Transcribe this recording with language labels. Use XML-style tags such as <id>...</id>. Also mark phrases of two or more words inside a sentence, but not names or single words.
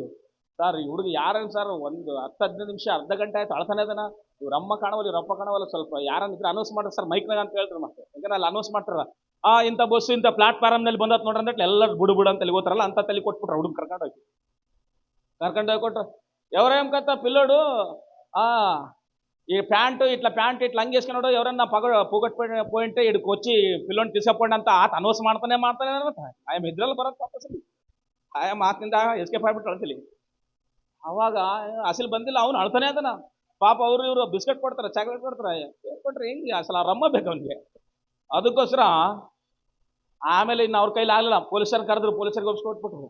<kn>ಸರ್ ಈ ಹುಡುಗ ಯಾರೇನು ಸರ್, 10-15 ನಿಮಿಷ ಅರ್ಧ ಗಂಟೆ ಆಯ್ತು ಅಳ್ತಾನೆ ಅದನ, ಇವ್ರಮ್ಮ ಕಾಣವಲ್ಲ ಇವ್ರಪ್ಪ ಕಾಣವಲ್ಲ, ಸ್ವಲ್ಪ ಯಾರನ್ನಿದ್ರೆ ಅನೌನ್ಸ್ ಮಾಡ್ರಿ ಸರ್ ಮೈಕ್ನಾಗ ಅಂತ ಹೇಳ್ತಾರೆ. ಮತ್ತೆ ಯಾಕಂದ್ರೆ ಅಲ್ಲಿ ಅನೌನ್ಸ್ ಮಾಡ್ತಾರ, ಇಂಥ ಬಸ್ಸು ಇಂಥ ಪ್ಲಾಟ್ಫಾರ್ಮ್ ನಲ್ಲಿ ಬಂದತ್ ನೋಡ್ರಿ ಅಂತ ಎಲ್ಲರೂ ಬುಡು ಅಂತ ಹೋಗ್ತಾರಲ್ಲ, ಅಂತ ತಲೆ ಕೊಟ್ಬಿಟ್ರ ಹುಡುಗ ಕರ್ಕೊಂಡೋಗಿ ಕೊಟ್ರ.</kn> <te>ఎవరేం కథ పిల్లోడు ఈ ప్యాంటు ఇట్లా హంగ్ వేసుకున్నాడు, ఎవరన్నా పోయింటే ఇక్కడికి వచ్చి పిల్లోని తీసుకపోండి</te> <kn>ಅಂತ ಆತ ಅನೌನ್ಸ್ ಮಾಡ್ತಾನೆ ಆಯಮ್ಮ ಇದ್ರಲ್ಲಿ ಬರತ್ತೆ ಅಸಲಿ. ಆಯಮ್ಮ ಆತನಿಂದ ಎಸ್ಕೇಪ್ ಆಗ್ಬಿಟ್ಟು ಅಳ್ಸಲಿ. ಅವಾಗ ಅಸಲಿ ಬಂದಿಲ್ಲ, ಅವ್ನು ಅಳ್ತಾನೆ ಅದನ ಪಾಪ. ಇವರು ಬಿಸ್ಕೆಟ್ ಕೊಡ್ತಾರೆ, ಚಾಕ್ಲೇಟ್ ಕೊಟ್ರೆ ಹೆಂಗೆ ಅಸಲ ರಮ್ಮ ಬೇಕು ಅವನಿಗೆ. ಅದಕ್ಕೋಸ್ಕರ ಆಮೇಲೆ ಇನ್ನು ಅವ್ರ ಕೈಲಿ ಆಗಲಿಲ್ಲ, ಪೊಲೀಸರು ಕರೆದ್ರು, ಪೊಲೀಸರಿಗೆ ಒಪ್ಪಿಸ್ಕೊಟ್ಬಿಟ್ರು.</kn>